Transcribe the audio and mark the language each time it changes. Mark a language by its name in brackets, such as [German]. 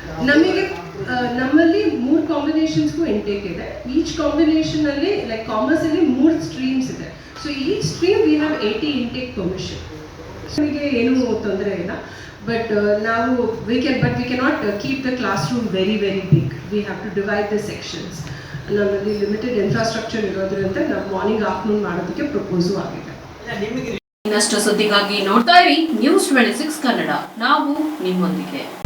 [Kannada] ನಮಗೆ ನಮ್ಮಲ್ಲಿ 3 ಕಾಂಬಿನೇಷನ್ಸ್ಗೂ ಇಂಟೇಕ್ ಇದೆ. ಈಚ್ ಕಾಂಬಿನೇಷನ್ ಅಲ್ಲಿ ಲೈಕ್ ಕಾಮರ್ಸ್ ಅಲ್ಲಿ 3 ಸ್ಟ್ರೀಮ್ಸ್ ಇದೆ. [English] So each stream we have 80 intake permission. [Kannada] ನಮಗೆ ಏನೂ ತೊಂದರೆ ಇಲ್ಲ. [English] But we cannot keep the classroom very big. We have to divide the sections. [Kannada] ನಮ್ಮಲ್ಲಿ ಲಿಮಿಟೆಡ್ ಇನ್ಫ್ರಾಸ್ಟ್ರಕ್ಚರ್ ಇರೋದ್ರಿಂದ ನಾವು ಮಾರ್ನಿಂಗ್ ಆಫ್ಟರ್ನೂನ್ ಮಾಡೋದಕ್ಕೆ ಪ್ರಪೋಸು ಆಗಿದೆ. ಇನ್ನಷ್ಟು ಸುದ್ದಿಗಾಗಿ ನೋಡ್ತಾ ಇರಿ News 26 ಕನ್ನಡ. ನಾವು ನಿಮ್ಮೊಂದಿಗೆ.